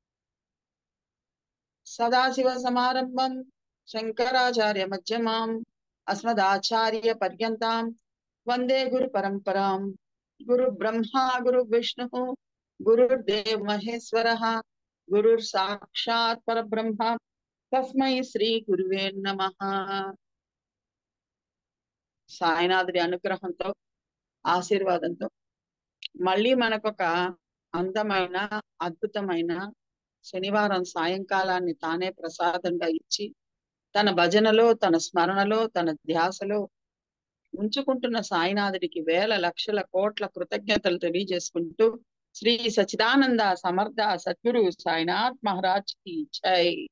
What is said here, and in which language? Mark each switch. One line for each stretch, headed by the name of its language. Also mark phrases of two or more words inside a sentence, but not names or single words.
Sanskrit: सदाशिव समारंभं शंकराचार्य मध्यमाम् अस्मदाचार्य पर्यन्तां वंदे गुरु परंपरां। गुरु ब्रह्मा गुरु विष्णु गुरुर्देव महेश्वरः गुरुर् साक्षात् परब्रह्म तस्मै श्री गुरुवे नमः।
Telugu: సాయినాథుడి అనుగ్రహంతో ఆశీర్వాదంతో మళ్ళీ మనకొక అందమైన అద్భుతమైన శనివారం సాయంకాలాన్ని తానే ప్రసాదంగా ఇచ్చి తన భజనలో తన స్మరణలో తన ధ్యాసలో ఉంచుకుంటున్న సాయినాథుడికి వేల లక్షల కోట్ల కృతజ్ఞతలు తెలియజేసుకుంటూ శ్రీ సచ్చిదానంద సమర్థ సద్గురు సాయినాథ్
Hindi: महाराज की जय.